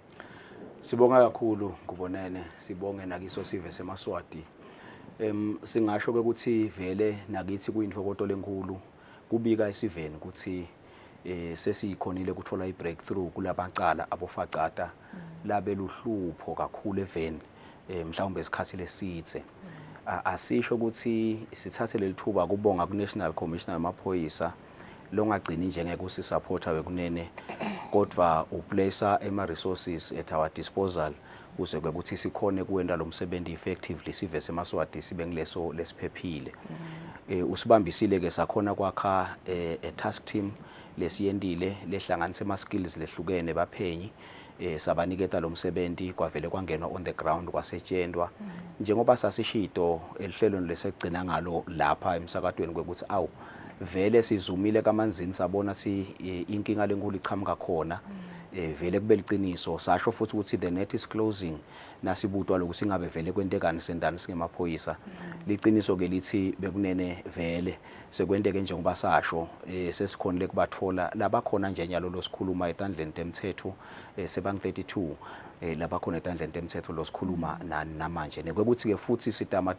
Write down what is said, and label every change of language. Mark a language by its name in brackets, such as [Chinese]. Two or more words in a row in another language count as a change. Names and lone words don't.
[Swati] Sibonga kakhulu kubonene sibonge nakiso sive seMaswati singasho ukuthi vele nakithi kuyinhlokoto lenkulu kubika isiveni ukuthi sesiyikhonile kuthola ibreakthrough kulabacala abofacada labe luhlupho kakhulu eveni mhlawumbe isikhathi lesithe asisho ukuthi sithathe lelithuba kubonga ku National Commissioner yamaphoyisa longagcini njengeke usisupporta wekunene kodwa uplacer ema [English] resources at our disposal [Swati] kuze ukuthi sikhone kuwenda lo msebenzi effectively sive seMaswati sibe ngileso lesiphephile usibambisile ke sakhona kwakha [English] a task team [Swati] lesiyendile lehlanganise ama skills lehlukene baphenyi sabaniketa lo msebenzi kwavele kwangenwa [English] on the ground [Swati] kwasetshenzwa njengoba sasishito elihlelweni lesegcina ngalo lapha emsakadweni kwekuthi awu vele sizumile kamanzini sabona si inkinga lenkulu ichamuka khona vele kube liqiniso sasho futhi ukuthi [English] the net is closing [Swati] nasibutwa lokuthi ingabe vele kwentekani sendani singemaphoyisa liqiniso ke lithi bekunene vele sekwenteke njengoba sasho sesikhonile kubathola labakhona nje nyalo losikhuluma etandleni temthetho sebang 32 labakhona etandleni temthetho losikhuluma nani namanje nekwekuthi ke futhi sitama